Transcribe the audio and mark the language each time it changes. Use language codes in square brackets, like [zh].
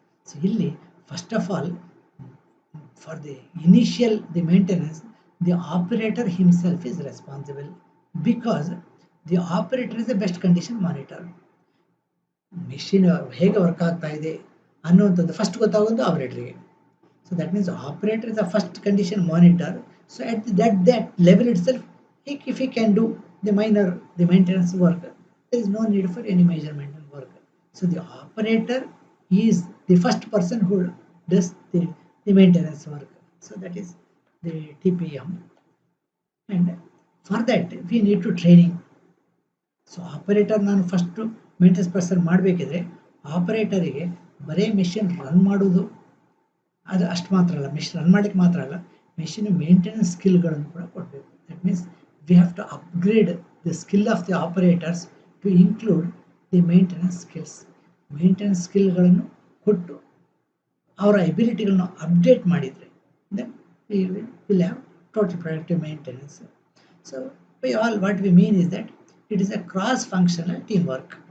[en] So ಇಲ್ಲಿ first of all, for the initial the maintenance, the operator himself is responsible because the operator is the best condition monitor. [kn] Machine ಹೇಗೆ work ಆಗ್ತಾ ಇದೆ ಅನ್ನುವಂಥದ್ದು first ಗೊತ್ತಾಗೋದು ಆಪರೇಟರ್ಗೆ. [en] So that means operator is the first condition monitor. So at that level itself, if he can do the maintenance work, there is no need for any major maintenance work. So the operator is the first person who does the maintenance work. So that is the TPM, and for that we need to training. [kn] So operator ನಾನು first maintenance person ಮಾಡಬೇಕಿದ್ರೆ ಆಪರೇಟರಿಗೆ ಬರೀ machine run ಮಾಡೋದು ಅದು ಅಷ್ಟು ಮಾತ್ರ ಅಲ್ಲ, machine run ಮಾಡಲಿಕ್ಕೆ ಮಾತ್ರ ಅಲ್ಲ, ಮೆಷಿನ್ ಮೇಂಟೆನೆನ್ಸ್ ಸ್ಕಿಲ್ಗಳನ್ನು ಕೂಡ ಕೊಡಬೇಕು. [en] That means we have to upgrade the skill of the operators to include the maintenance skills. [kn] Maintenance ಸ್ಕಿಲ್ಗಳನ್ನು ಕೊಟ್ಟು ಅವರ ಎಬಿಲಿಟಿಗಳನ್ನು ಅಪ್ಡೇಟ್ ಮಾಡಿದರೆ [en] then we will have total predictive maintenance. So by all what we mean is that it is a cross functional teamwork.